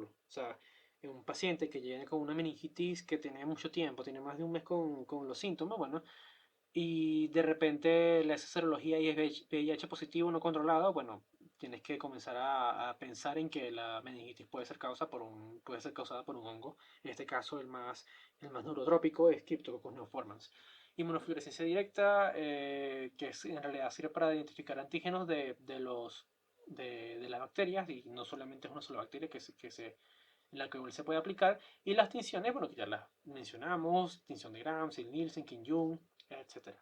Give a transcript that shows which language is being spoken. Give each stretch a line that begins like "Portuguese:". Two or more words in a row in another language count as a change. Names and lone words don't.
Spanish: O sea, en un paciente que viene con una meningitis que tiene mucho tiempo, tiene más de un mes con los síntomas, bueno, y de repente le haces serología y es VIH positivo no controlado, bueno, tienes que comenzar a pensar en que la meningitis puede ser causada por un hongo. En este caso, el más neurotrópico es Cryptococcus neoformans. Inmunofluorescencia directa, en realidad sirve para identificar antígenos de las bacterias, y no solamente es una sola bacteria en la que se puede aplicar. Y las tinciones, bueno, que ya las mencionamos, tinción de Gram, Nielsen, Kim-Jung, etcétera.